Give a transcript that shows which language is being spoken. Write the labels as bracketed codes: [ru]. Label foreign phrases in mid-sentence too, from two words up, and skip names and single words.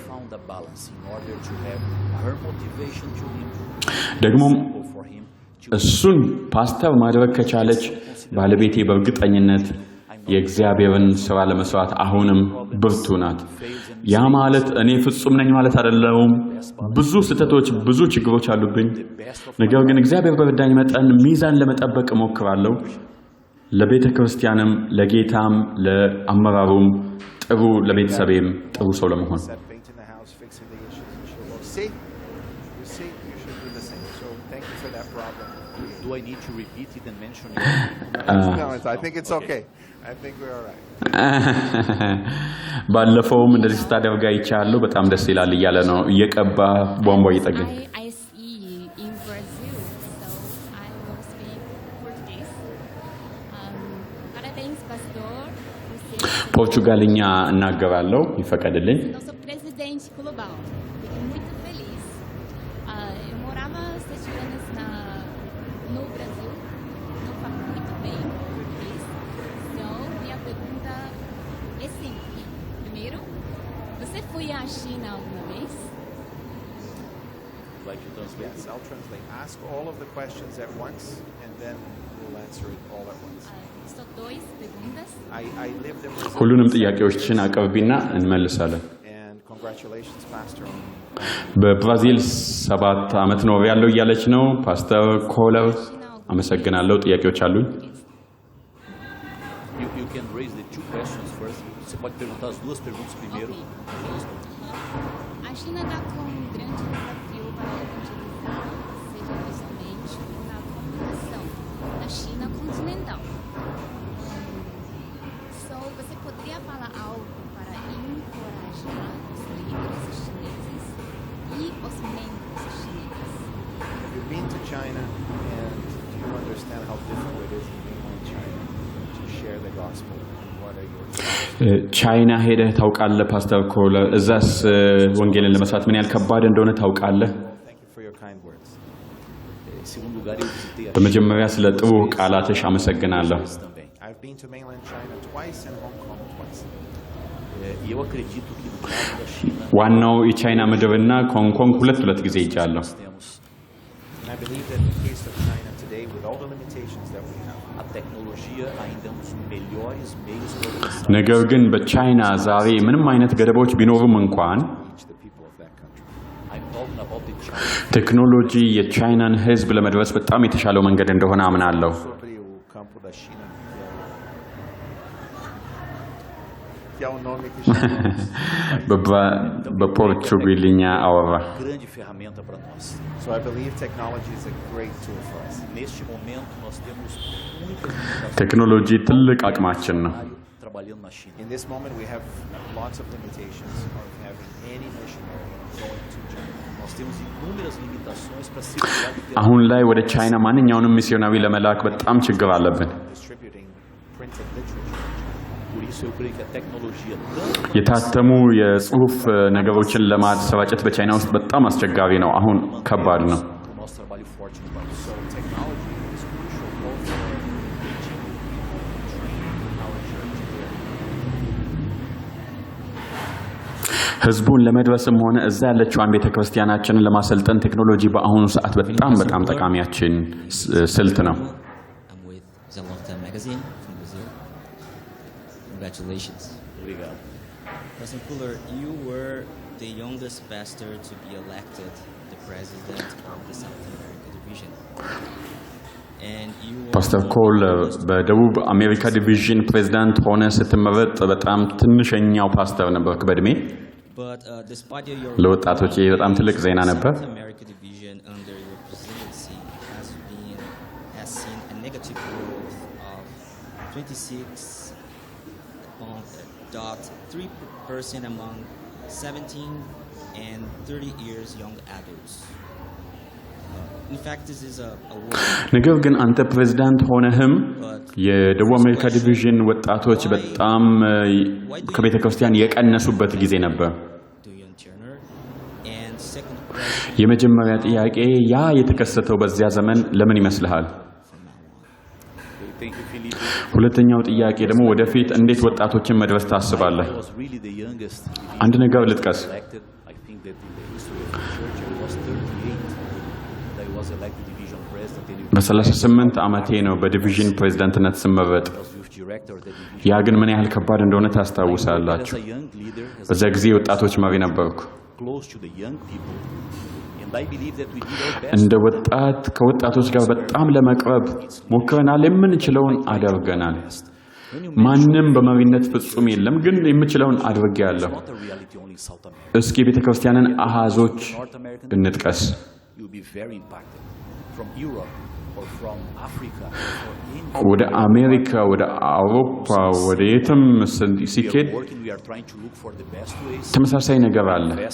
[am] ደግሞ እሱን ፓስተር ማድረግ ከቻለች ባለቤቴ በእርግጠኝነት የእግዚአብሔርን ሥራ ለመስራት አሁንም ብርቱ ናት። ያ ማለት እኔ ፍጹም ነኝ ማለት አይደለም። ብዙ ስህተቶች፣ ብዙ ችግሮች አሉብኝ። ነገር ግን እግዚአብሔር በረዳኝ መጠን ሚዛን ለመጠበቅ እሞክራለሁ። ለቤተ ክርስቲያንም፣ ለጌታም፣ ለአመራሩም ጥሩ፣ ለቤተሰቤም ጥሩ ሰው ለመሆን [en] Do I need to repeat it and mention it? No, I think it's okay. I think we're all right. [am] ባለፈውም እንደዚህ ስታደርግ አይቻለሁ። በጣም ደስ ይላል እያለ ነው እየቀባ ቧንቧ እየጠገነ [en] I see in Brazil, so I will speak Portuguese. [pt] Parabéns, pastor. [am] ፖርቹጋልኛ እናገራለሁ ይፈቀድልኝ። [pt] Nosso presidente global. Fico muito feliz. Eu morava 7 anos no Brasil. Não falo muito bem português. Então, minha pergunta é simples. Primeiro, você foi à China alguma vez? [en] Like you translate? Yes, I'll translate. Ask all of the questions at once, and then we'll answer it all at once. [pt] Só 2 perguntas. [en] I lived in Brazil. [am] ሁሉንም ጥያቄዎችን አቅርቢና እንመልሳለን። [en] And congratulations, Pastor. [am] በብራዚል 7 ዓመት ነው ያለው እያለች ነው ፓስተር ኮለር። አመሰግናለሁ። ጥያቄዎች አሉኝ። [en] You can raise the 2 questions first. [pt] Você pode perguntar as 2 perguntas primeiro. A China está com um grande desafio para evangelizar, seja visualmente ou na comunicação da China continental. So, você poderia falar algo para encorajar os líderes chineses e os membros chineses? [en] Have you been to China, and do you understand how difficult it is in mainland China to share the gospel? And what are your thoughts? [am] ቻይና ሄደህ ታውቃለህ ፓስተር ኮለር? እዛስ ወንጌልን ለመስራት ምን ያህል ከባድ እንደሆነ ታውቃለህ? [en] Thank you for your kind words. [pt] Em segundo lugar, eu visitei a [am] በመጀመሪያ ስለ ጥሩ ቃላትሽ አመሰግናለሁ። [pt] também. [en] I've been to mainland China twice and Hong Kong twice. [pt] E eu acredito que no caso da China, [am] ዋናው የቻይና ምድርና ኮንግ ኮንግ ሁለት ጊዜ ይጃለሁ። [pt] nós temos [en] And I believe that in the case of China today, with all the limitations that we have, [pt] a tecnologia ainda um dos melhores meios para alcançar [am] ነገር ግን በቻይና ዛሬ ምንም አይነት ገደቦች ቢኖሩም እንኳን [en] reach the people of that country. I'm talking about the China [am] ቴክኖሎጂ የቻይናን ሕዝብ ለመድረስ በጣም የተሻለው መንገድ እንደሆነ አምናለሁ። [pt] Sobre o campo da China, que é o nome que chamamos. [am] በፖርቹጋልኛ አወራ። [pt] grande ferramenta para nós. [en] So I believe technology is a great tool for us. [pt] Neste momento nós temos muitas limitações [am] ቴክኖሎጂ ትልቅ አቅማችን ነው። [pt] trabalhando na China. [en] In this moment, we have lots of limitations of having any missionary going to China. [pt] Nós temos inúmeras limitações para circular [am] አሁን ላይ ወደ ቻይና ማንኛውንም ሚስዮናዊ ለመላክ በጣም ችግር አለብን። [en] distributing printed literature. [pt] Por isso eu creio que a tecnologia tanto [am] የታተሙ የጽሁፍ ነገሮችን ለማሰራጨት በቻይና ውስጥ በጣም አስቸጋሪ ነው። አሁን ከባድ ነው። [pt] o nosso trabalho forte no Brasil. [en] So technology is crucial both for reaching and training our church here. [am] ህዝቡን ለመድረስም ሆነ እዛ ያለችዋን ቤተክርስቲያናችንን ለማሰልጠን ቴክኖሎጂ በአሁኑ ሰዓት በጣም ጠቃሚያችን ስልት ነው። [en] I'm with Zalota Magazine from Brazil. Congratulations. [pt] Obrigado. [en] Pastor Fuller, you were the youngest pastor to be elected the president of the South America division. And you [am] ፓስተር ኮል በደቡብ አሜሪካ [en] division president [am] ሆነ ስትመረጥ በጣም ትንሸኛው ፓስተር ነበርክ በእድሜ። [en] But despite your [am] ለወጣቶች ይህ በጣም ትልቅ ዜና ነበር። [en] South America division under your presidency has seen a negative growth of 26.3% among 17 and 30 years young adults. In fact, this is a [am] ነገር ግን አንተ ፕሬዝዳንት ሆነህም የደቡብ አሜሪካ ዲቪዥን ወጣቶች በጣም ከቤተ ክርስቲያን የቀነሱበት ጊዜ ነበር። የመጀመሪያ ጥያቄ ያ የተከሰተው በዚያ ዘመን ለምን ይመስልሃል? ሁለተኛው ጥያቄ ደግሞ ወደፊት እንዴት ወጣቶችን መድረስ ታስባለህ? [en] I was really the youngest. [am] አንድ ነገር ልጥቀስ። [en] Elected, I think that in the history of the church I was 38. I was elected division president. [am] በ38 ዓመቴ ነው በዲቪዥን ፕሬዝዳንትነት ስመረጥ። ያ ግን ምን ያህል ከባድ እንደሆነ ታስታውሳላችሁ። በዛ ጊዜ ወጣቶች መሪ ነበርኩ። እንደ ወጣት ከወጣቶች ጋር በጣም ለመቅረብ ሞክረናል። የምንችለውን አድርገናል። ማንም በመሪነት ፍጹም የለም፣ ግን የምችለውን አድርጌያለሁ። እስኪ ቤተክርስቲያንን አሃዞች እንጥቀስ። ወደ አሜሪካ፣ ወደ አውሮፓ፣ ወደ የትም ሲኬድ ተመሳሳይ ነገር አለ።